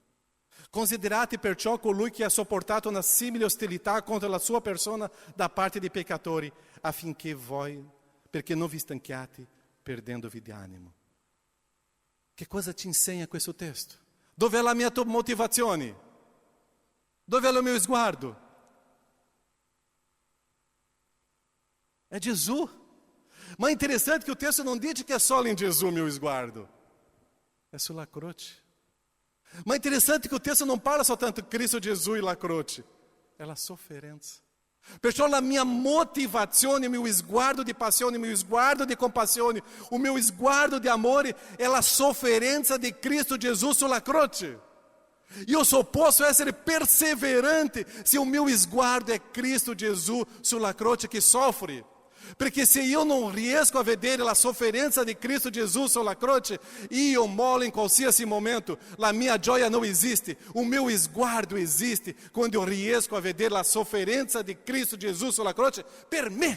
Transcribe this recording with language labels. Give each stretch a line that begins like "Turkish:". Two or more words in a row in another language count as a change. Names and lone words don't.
Italian: Considerate perciò colui che ha sopportato una simile ostilità contro la sua persona da parte dei peccatori, affinché voi, perché non vi stanchiate perdendovi di animo. Che cosa ci insegna questo testo? Dov'è la mia motivazione? Dov'è il mio sguardo?
Portuguese: É Jesus. Mas é interessante que o texto não diz que é só em Jesus meu sguardo.
Italian: É sulla croce.
Portuguese: Mas é interessante que o texto não fala só tanto Cristo Jesus e
Italian: la croce. É la sofferenza. Perciò la mia motivazione, il mio sguardo di passione, il mio sguardo di compassione, il mio sguardo di amore è la sofferenza di Cristo Gesù sulla croce. Io posso essere perseverante se
Portuguese: o meu
Italian: sguardo è Cristo Gesù sulla croce che soffre. Perché se io non riesco a vedere la sofferenza di Cristo Gesù sulla croce, io mollo in qualsiasi momento, la mia gioia non esiste,
Portuguese: o meu
Italian: sguardo esiste quando io riesco a vedere la sofferenza di Cristo Gesù sulla croce per me.